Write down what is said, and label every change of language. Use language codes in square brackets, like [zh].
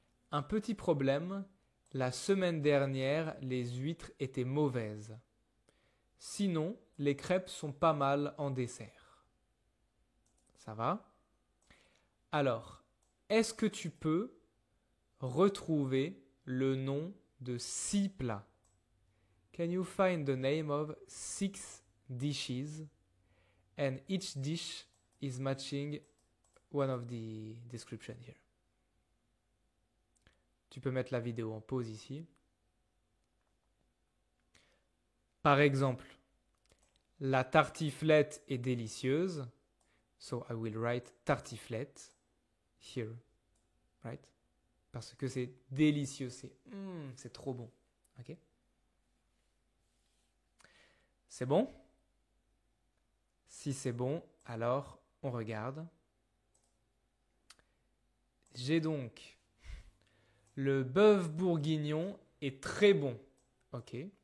[fr] Un petit problème, la semaine dernière, les huîtres étaient mauvaises. Sinon, les crêpes sont pas mal en dessert. Ça va? Alors, est-ce que tu peux retrouver le nom de 6 plats? [en] Can you find the name of 6 dishes? And each dish is matching one of the description here. [fr] Tu peux mettre la vidéo en pause ici. Par exemple, la tartiflette est délicieuse. [en] So I will write tartiflette here, right? [fr] Parce que c'est délicieux, c'est trop bon. Ok? C'est bon? Si c'est bon, alors on regarde. J'ai donc le bœuf bourguignon est très bon. Ok.